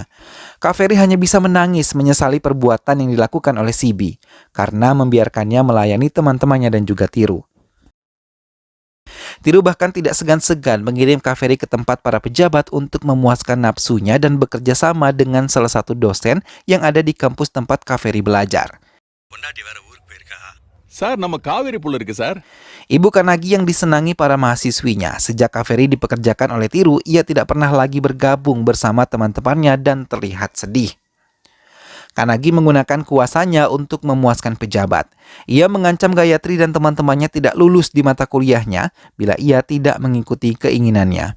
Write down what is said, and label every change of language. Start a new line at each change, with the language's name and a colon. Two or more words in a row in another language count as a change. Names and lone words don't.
Indonesian: Kaveri hanya bisa menangis menyesali perbuatan yang dilakukan oleh Sibi karena membiarkannya melayani teman-temannya dan juga Tiru. Tiru bahkan tidak segan-segan mengirim Kaveri ke tempat para pejabat untuk memuaskan nafsunya dan bekerja sama dengan salah satu dosen yang ada di kampus tempat Kaveri belajar.
Tamil: சார் நம்ம காவேரி புள்ள இருக்கு சார்.
Indonesian: Ibu Kanagi yang disenangi para mahasiswinya. Sejak Kaveri dipekerjakan oleh Tiru, ia tidak pernah lagi bergabung bersama teman-temannya dan terlihat sedih. Kanagi menggunakan kuasanya untuk memuaskan pejabat. Ia mengancam Gayatri dan teman-temannya tidak lulus di mata kuliahnya bila ia tidak mengikuti keinginannya.